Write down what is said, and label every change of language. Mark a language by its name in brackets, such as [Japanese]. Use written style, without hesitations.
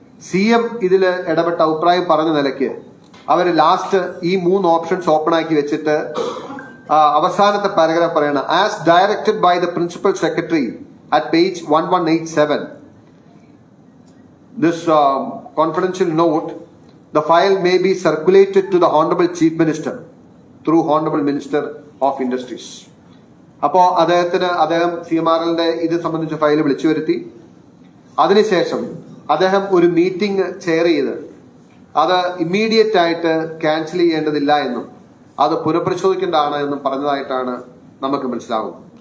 [Malayalam] CM ഇതിൽ ഇടപെട്ട അഭിപ്രായം പറഞ്ഞ നിലയ്ക്ക് അവർ ലാസ്റ്റ് ഈ 3 ഓപ്ഷൻസ് ഓപ്പൺ ആക്കി വെച്ചിട്ട് അവസാനത്തെ പാരഗ്രാഫ് പറയണം, [English] As directed by the principal secretary at page 1187. This confidential note, the file may be circulated to the Honorable Chief Minister through Honorable Minister of Industries. [Malayalam] അപ്പോൾ അദ്ദേഹം CMRLന്റെ ഇത് സംബന്ധിച്ച ഫയൽ വിളിച്ചു വരുത്തി. അതിനുശേഷം അദ്ദേഹം ഒരു മീറ്റിംഗ് ചെയർ ചെയ്ത് അത് ഇമ്മീഡിയറ്റ് ആയിട്ട് ക്യാൻസൽ ചെയ്യേണ്ടതില്ല എന്നും അത് പുനഃപരിശോധിക്കേണ്ടതാണ് എന്നും പറഞ്ഞതായിട്ടാണ് നമുക്ക് മനസ്സിലാവും.